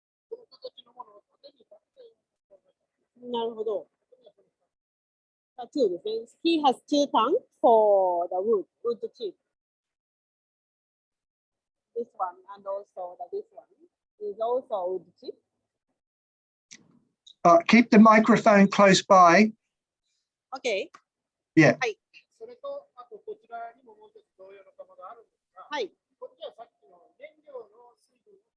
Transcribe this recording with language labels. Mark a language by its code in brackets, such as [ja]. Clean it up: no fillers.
[ja] この形のものを縦にバッテンなるほど。Two ですね。 [en] He has two tanks for the wood chip. This one and also this one is also wood chip. keep the microphone close by. Okay. Yeah. [ja] はい。それと、あとこちらにももう一つ同様の釜があるんですが、はい。こっちはさっきの原料の水分。